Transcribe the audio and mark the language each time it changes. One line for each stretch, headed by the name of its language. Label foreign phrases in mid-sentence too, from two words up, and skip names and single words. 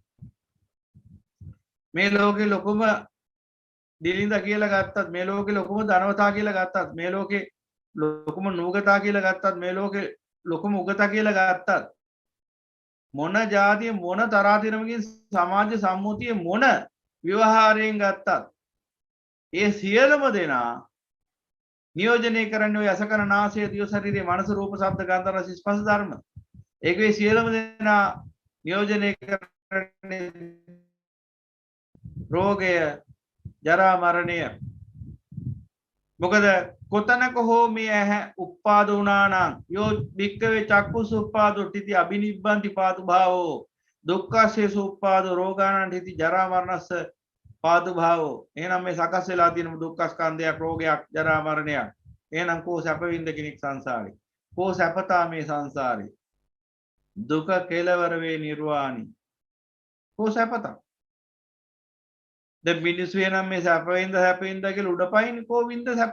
Sinhala: මේ ලෝකේ ලොකුම දිලිඳ කියලා ගත්තත් මේ ලෝකේ ලොකුම ධනවතා කියලා ගත්තත් මේ ලෝකේ ලොකුම නුගතා කියලා ගත්තත් මේ ලෝකේ ලොකුම උගතා කියලා ගත්තත් මොන જાතිය මොන තරාතිරමකින් සමාජ සම්මුතිය මොන ව්‍යවහාරයෙන් ගත්තත් ඒ සියලුම දෙනා නියෝජනය කරන්නේ ඔය අසකන නාසය දිය ශරීරයේ මනස රූප ශබ්ද ගන්ධ රස ස්පර්ශ ධර්ම. ඒකේ සියලුම දෙනා නියෝජනය කරන්නේ රෝගය ජරා මරණය. මොකද කොතනක හෝ මේ ඇහැ උප්පාද වුණා නම්
Pali: යෝ භික්කවේ චක්කුස උප්පාදෝ තිති අබිනිබ්බන්ති පාතු භාවෝ දුක්ඛස්ස උප්පාදෝ රෝගාණං තිති ජරා මරණස්ස පාතු භාවෝ.
Sinhala: එහෙනම් මේ සකස් වෙලා තියෙන දුක්ඛ ස්කන්ධයක් රෝගයක් ජරා මරණයක්. එහෙනම් කෝ සැප විඳ කෙනෙක් සංසාරේ. කෝ සැපතා මේ සංසාරේ. දුක කෙලවර වේ නිර්වාණි. කෝ සැපතා. දැන් මිනිස්සු එනම් මේ සැප විඳ කියලා උඩපයින් කෝ විඳ සැප.